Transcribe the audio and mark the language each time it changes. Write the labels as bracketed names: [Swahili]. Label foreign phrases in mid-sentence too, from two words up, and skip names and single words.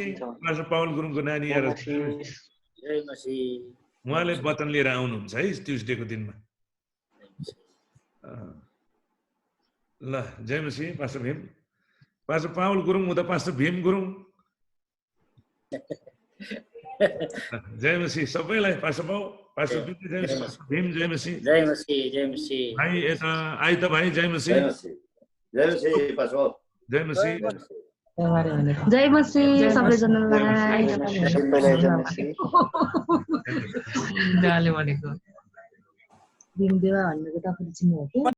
[Nepali] पास्टर पावल गुरुङको नानी आएर उहाँले वचन लिएर आउनुहुन्छ है ट्युसडेको दिनमा। ल जय मसीह। पास्टर भीम, पास्टर पावल गुरुङ हुँदा पास्टर भीम गुरुङ। जय मसीह सबैलाई। पास्टर पावल, पास्टर भीम जय मसीह। जय मसीह। जय मसीह भाइ यता आइ त भाइ। जय मसीह। जय मसीह पास्टर। जय मसीह। जय मसीह सबैजनालाई। भनेको भीमदेवा भनेको तपाईँले चिन्नु हो कि?